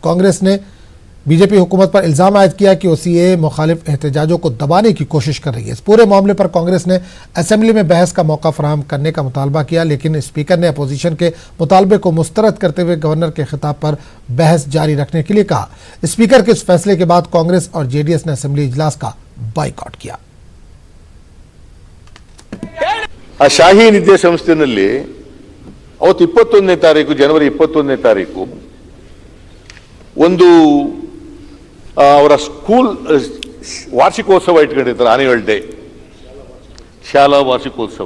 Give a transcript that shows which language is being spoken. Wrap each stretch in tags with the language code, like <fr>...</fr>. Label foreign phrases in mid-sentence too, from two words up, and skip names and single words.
<ur>کانگریس نے بی جے پی حکومت پر الزام عائد کیا کہ وہ CAA مخالف احتجاجوں کو دبانے کی کوشش کر رہی ہے. اس پورے معاملے پر کانگریس نے اسمبلی میں بحث کا موقع فراہم کرنے کا مطالبہ کیا، لیکن اسپیکر نے اپوزیشن کے مطالبے کو مسترد کرتے ہوئے گورنر کے خطاب پر بحث جاری رکھنے کے لیے کہا. اسپیکر کے اس فیصلے کے بعد کانگریس اور JDS نے اسمبلی اجلاس کا بائیکاٹ کیا.</ur> <kn>ಶಾಹಿ ವಿದ್ಯಾಸಂಸ್ಥೆಯಲ್ಲಿ ಅವತ್ತು 21ನೇ ತಾರೀಕು ಜನವರಿ 21ನೇ ತಾರೀಕು ಒಂದು ಅವರ ಸ್ಕೂಲ್ ವಾರ್ಷಿಕೋತ್ಸವ ಇಟ್ಕೊಂಡಿರ್ತಾರೆ,</kn> <en>annual day,</en> <kn>ಶಾಲಾ ವಾರ್ಷಿಕೋತ್ಸವ.</kn>